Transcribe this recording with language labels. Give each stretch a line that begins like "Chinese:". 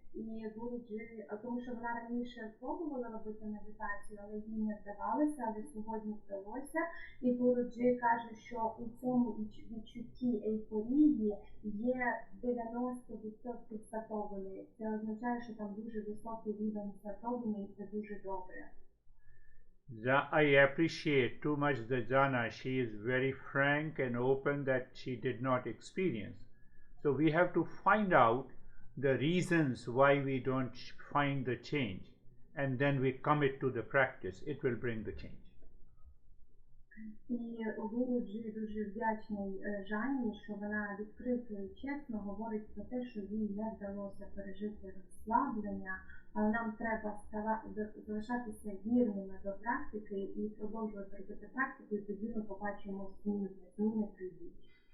Ukrainian: І Гуруджі, тому що вона раніше пробувала робити медитацію, але їй не вдавалося, але сьогодні вдалося. І Гуруджі каже, що у цьому відчутті ейфорії є 90% сатовини. Це означає, що там дуже високий рівень сатовини, і це дуже добре.
English: I appreciate too much the Jana. She is very frank and open that she did not experience. So we have to find out the reasons why we don't find the change, and then we commit to the practice. It will bring the change.
Ukrainian: І Гуруджі дуже вдячний Жанні, що вона відкрито і чесно говорить про те, що їй не вдалося пережити розслаблення, але нам треба залишатися вірними до практики і продовжувати робити практику, і тоді ми побачимо зміни прийдуть.